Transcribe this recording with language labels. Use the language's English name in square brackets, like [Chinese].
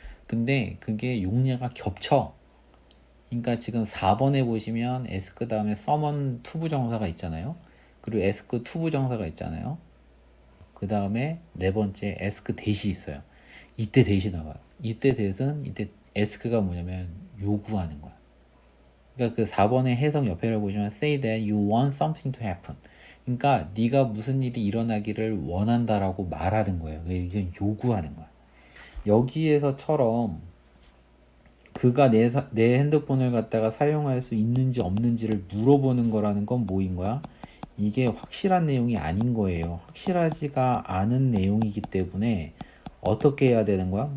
[Korean] 근데 그게 용례가 겹쳐. 그러니까 지금 4번에 보시면 ask 다음에 summon 투부정사가 있잖아요. 그리고 ask 투부정사가 있잖아요. 그 다음에 네 번째 ask 대시 있어요. 이때 대시 나와요. 이때 대은 이때 ask가 뭐냐면 요구하는 거야. 그러니까 그 4번의 해석 옆에를 보시면 [English] say that you want something to happen. [Korean] 그러니까 네가 무슨 일이 일어나기를 원한다라고 말하는 거예요. 이게 요구하는 거야. 여기에서처럼 그가 내 핸드폰을 갖다가 사용할 수 있는지 없는지를 물어보는 거라는 건 뭐인 거야? 이게 확실한 내용이 아닌 거예요. 확실하지가 않은 내용이기 때문에 어떻게 해야 되는 거야?